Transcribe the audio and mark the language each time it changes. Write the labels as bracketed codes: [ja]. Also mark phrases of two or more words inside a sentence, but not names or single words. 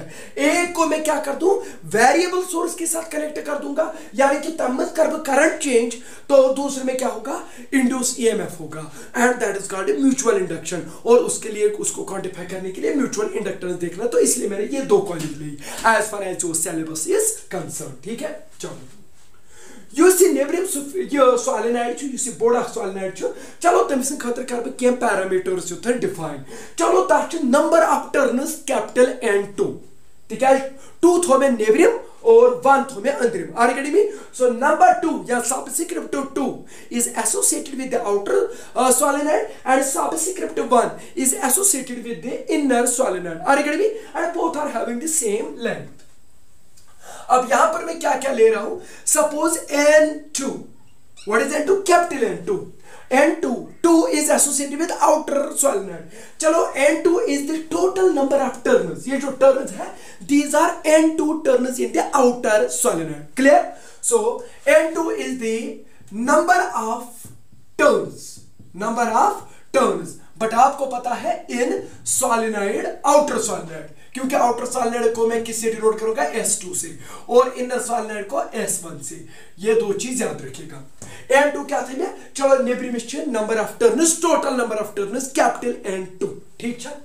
[hi] एक को मैं क्या कर दूं, वेरिएबल सोर्स के साथ कनेक्ट कर दूंगा, यानी कि तब मत कर करंट चेंज, तो दूसरे में क्या होगा, [en] induced EMF [hi] होगा, [en] and that is called mutual induction. [hi] और उसके लिए उसको क्वांटिफाई करने के लिए [en] mutual inductance [hi] देखना, तो इसलिए मैंने ये दो कॉइल ली [en] as far as [hi] जो [en] syllabus is concern, [hi] ठीक है। [ks] चलो यह [en] neighbouring solenoid, [ks] यह बोड़ा सॉलिनॉइड, चलो तमिस खतर कर बह कह पैरामीटर्स डिफाइन। चलो तथ [en] number of turns capital N2, [ks] तिकाज 2 थो मैं नेबरिम और 1 थो मैं अंदरिम आर्गेडमी। [en] so number 2 या subscript 2 is associated with the outer solenoid and subscript 1 is associated with the inner solenoid आर्गेडमी, and both are having the same length। [hi] अब यहां पर मैं क्या क्या ले रहा हूं, सपोज N2, [en] what is N2, capital N2, [hi] N2 [en] 2 is associated with outer solenoid। चलो N2 is the total number of turns, ये जो turns है these are N2 turns in the outer solenoid, clear। so N2 is the number of turns, [hi] बट आपको पता है [en] in solenoid, outer solenoid, [hi] क्योंकि [en] outer solenoid [hi] को मैं किससे डिनोट करूंगा, S2 से, और [en] inner solenoid [hi] को S1 से। ये दो चीज याद रखिएगा। N2 क्या था, चलो नेबरिम [en] number of turns, total number of turns capital N2, [hi] ठीक है।